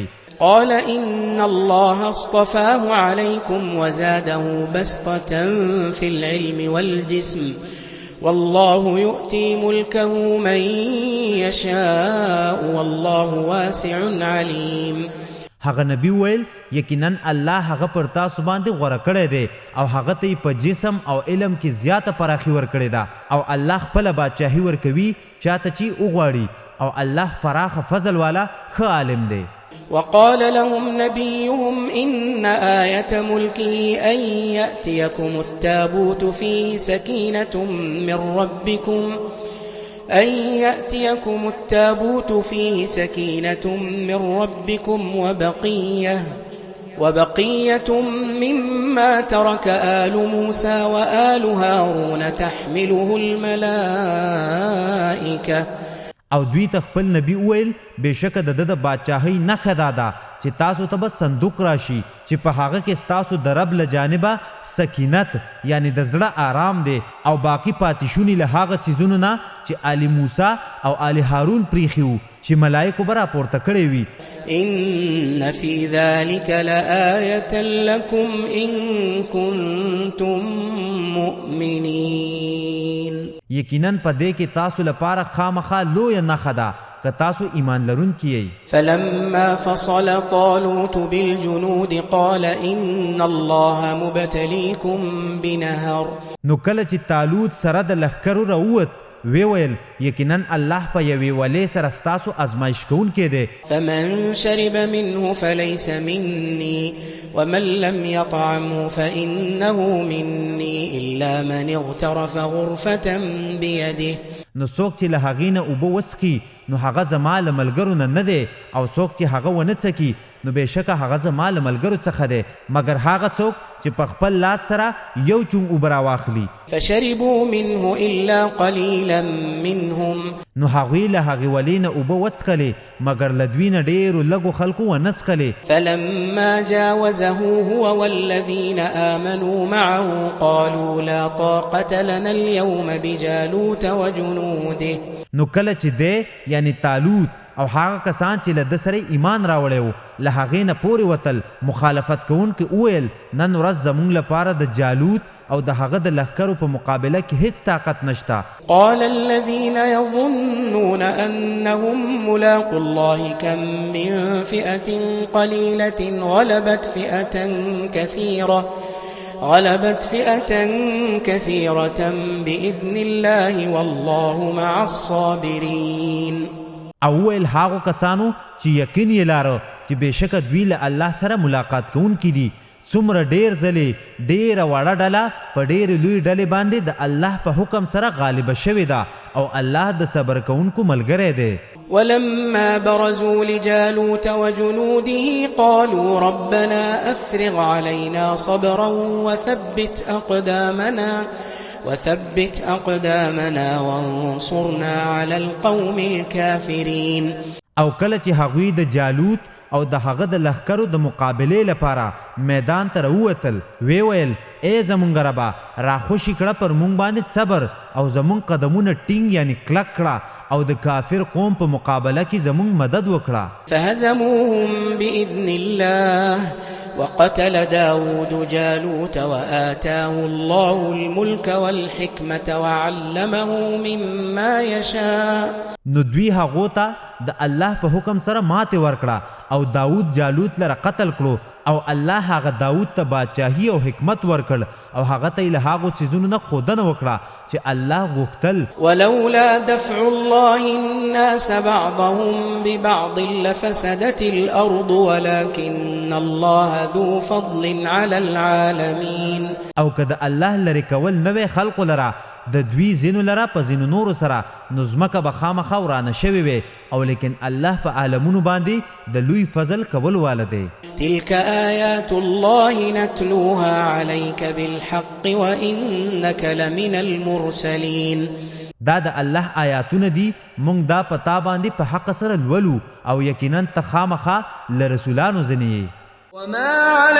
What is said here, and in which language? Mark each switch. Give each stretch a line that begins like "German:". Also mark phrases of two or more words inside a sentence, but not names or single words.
Arabic: قال إن الله اصطفاه عليكم وزاده بسطة في العلم والجسم والله يؤتي ملكه من يشاء والله واسع عليم.
Pashto: هغه نبی ویل یقینا الله هغه پر تاسو باندې غوړه کړی دی او هغه ته په جسم او علم کې زیاته پراخي ورکړې ده او الله خپل بادشاهي ورکوي چاته چې وغواړي او الله فراخ فضل والا ښه عالم دی.
Arabic: وقال لهم نبيهم إن آية ملكه أن يأتيكم التابوت فيه سكينة من ربكم وبقية مما ترك آل موسى وآل هارون تحمله الملائكة.
Pashto: او دوی ته خپل نبی ویل بشکه د بادشاهۍ نښه دا ده چې تاسو ته به صندوق راشي چې په هغه کې ستاسو د رب له جانبه سکینت یعنی د زړه آرام دی او باقی پاتیشونی له هغه څیزونو نه چې آل موسی او آل هارون پریښي وو چې ملایکو به راپورته کړی وي.
Arabic: إن في ذلك لآية لكم إن كنتم مؤمنين.
Pashto: یقینا په دې کې تاسو لپاره خامخا لویه نښه ده که تاسو ایمان لرونکي یئ.
Arabic: فلما فصل طالوت بالجنود قال إن الله مبتليكم بنهر.
Pashto: نو کله چې طالوت سره د لښکرو راووت ویل یقینا الله په یوې ولې سره ستاسو ازمایش کوونکی دی.
Arabic: فمن شرب منه فليس مني ومن لم يطعمه فإنه مني إلا من اغترف غرفة بيده.
Pashto: نو څوک چې له هغې نه اوبه وڅښي نو هغه زما له ملګرو نه دی او څوک چې هغه ونه څکي نو بېشکه هغه زما له ملګرو څخه دی مګر هغه څوک چې په خپل لاس سره یو چونګ اوبه راواخلي.
Arabic: فشربوا منه إلا قليلا منهم.
Pashto: نو هغوی له هغې ولې نه اوبه وڅښلې مګر له دوی نه ډېرو لږو خلکو ونه څښلې.
Arabic: فلما جاوزه هو والذين آمنوا معه قالوا لا طاقة لنا اليوم بجالوت وجنوده.
Pashto: نو کله چې دی یعنی طالوت او هغه کسان چې له ده سره ایمان راوړی و له هغې نه پورې وتل مخالفت کوونکي وویل نن ورځ زموږ لپاره د جالوت او د هغه د لښکرو په مقابله کې هیڅ طاقت نشته.
Arabic: قال الذين يظنون أنهم ملاقوا الله كم من فئة قليلة غلبت فئة كثيرة بإذن الله والله مع الصابرين.
Pashto: او ویل هغو کسانو چې یقین یې لاره چې بېشکه دوی له الله سره ملاقات کوونکي دي څومره ډېر ځلې ډېره وړه ډله په ډېرې لوی ډلې باندې د الله په حکم سره غالبه شوې ده او الله د صبر کوونکو ملګری دی.
Arabic: ولما برزوا لجالوت وجنوده قالوا ربنا أفرغ علينا صبرا وثبت أقدامنا وانصرنا على القوم الكافرين.
Pashto: او کله چې هغوی د جالوت او د هغه د لښکرو د مقابلې لپاره میدان ته راووتل ویل ای زمونږ ربه راخوشي کړه پر مونږ باندې صبر او زمونږ قدمونه ټینګ یعنی کلک کړه او د کافر قوم په مقابله کې زمونږ مدد وکړه.
Arabic: فهزموهم بإذن الله وقتل داود جالوت وآتاه الله الملك والحكمة وعلمه مما يشاء.
Pashto: نو دوی هغو ته د الله په حکم سره ماتې ورکړه او داود جالوت لره قتل کړو او الله هغه داود ته بادشاهي او حکمت ورکړ او هغه ته له هغو څیزونو نه ښودنه وکړه چې الله غوښتل.
Arabic: ولولا دفع الله الناس بعضهم ببعض لفسدت الأرض ولكن الله ذو فضل على العالمين.
Pashto: او که د الله لرې کول نوی خلقو لره د دوی زینو لره په زینو نورو سره نو ځمکه به خامخا ورانه شوې وې او لیکن الله په عالمونو باندې د لوی فضل کول واله دی.
Arabic: تلك آيات الله نتلوها عليك بالحق وإنك لمن المرسلين.
Pashto: دا د الله آیاتونه دي مونږ دا پتا باندې په حق سره لولو او یقینا ته خامخا له رسولانو ځنې.